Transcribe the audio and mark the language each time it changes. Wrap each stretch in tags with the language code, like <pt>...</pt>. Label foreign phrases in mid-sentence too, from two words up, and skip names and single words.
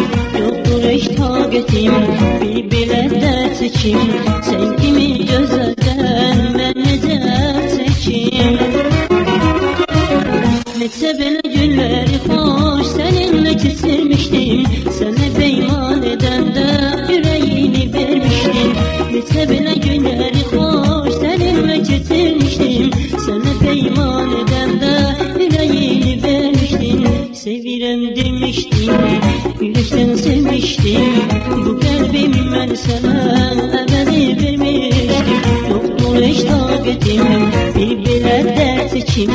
<tr>Yoktur hiç</tr> <az>taqetim, bir belə dert çekim. Sen kimi gözəldən ben necə çekim? Neçə belə günləri xoş seninle keçirmiştim. Sənə peyman edəndə yüreğini vermiştim. Neçə belə günləri xoş seninle keçirmiştim. Sənə peyman edəndə yüreğini vermiştin.</az> <tr>Sevirəm demiştin, yürekten sevmiştim. Bu kalbim ben sana ebedi vermiştim.</tr> <az>Yoktur hiç taqetim, bir belə dert çekim.</az>